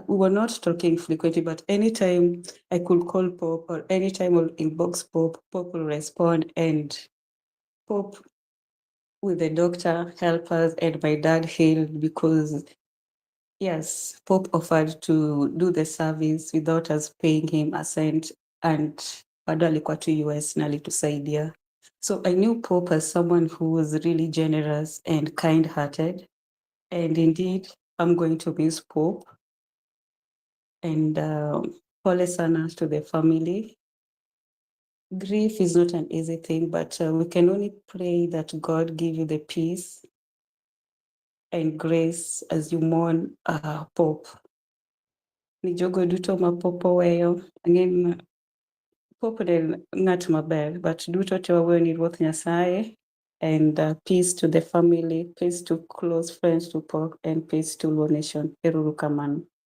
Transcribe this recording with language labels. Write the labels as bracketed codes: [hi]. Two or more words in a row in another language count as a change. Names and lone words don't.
[en] We were not talking frequently, but anytime I could call Pope or anytime I'll inbox Pope, Pope will respond. And Pope with the doctor help us and my dad healed because yes, Pope offered to do the service without us paying him a cent, and [sw] bado alikuwa tu US na alitusaidia. [en] So I knew Pope as someone who was really generous and kind-hearted. And indeed, I'm going to miss Pope. And [sw] pole sana [en] to the family. Grief is not an easy thing, but we can only pray that God give you the peace and grace as you mourn Pope. [luo] Ni jogo duto ma Pope oweyo, ang'e Pope en ng'at maber, but duto te waweyo ni Ruoth Nyasaye, [en] and peace to the family, peace to close friends to Pope, and peace to Luo Nation. [luo] Ero uru kamano.